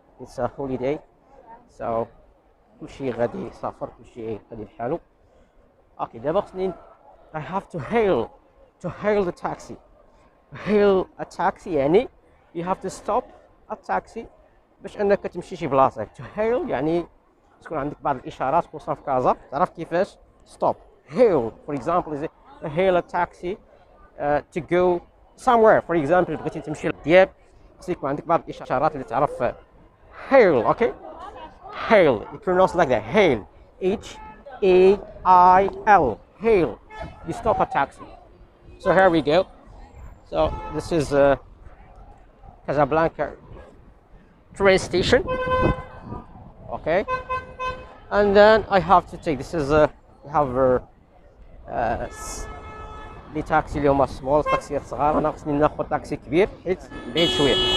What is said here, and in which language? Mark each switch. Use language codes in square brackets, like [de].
[en] It's a holiday, so [ar] كلشي غادي يسافر كلشي غادي بحالو. اوكي دابا خصني [en] I have to hail the taxi. Hail a taxi يعني you have to stop a taxi [ar] باش انك تمشي شي بلاصه. to hail يعني تكون عندك بعض الاشارات خصوصا في كازا تعرف كيفاش stop. [en] hail for example is hail a taxi to go somewhere. for example [ar] بغيتي تمشي لدياب خصك يكون عندك بعض الاشارات اللي تعرف hail. okay, [en] hail. You pronounce like that. Hail. H-A-I-L. Hail. You stop a taxi. So here we go. So this is Casablanca train station. Okay. And then I have to take. This is we have [ar] لي تاكسي اللي هما سمول تاكسيات صغار. انا خصني ناخذ تاكسي كبير حيت بعيد شويه.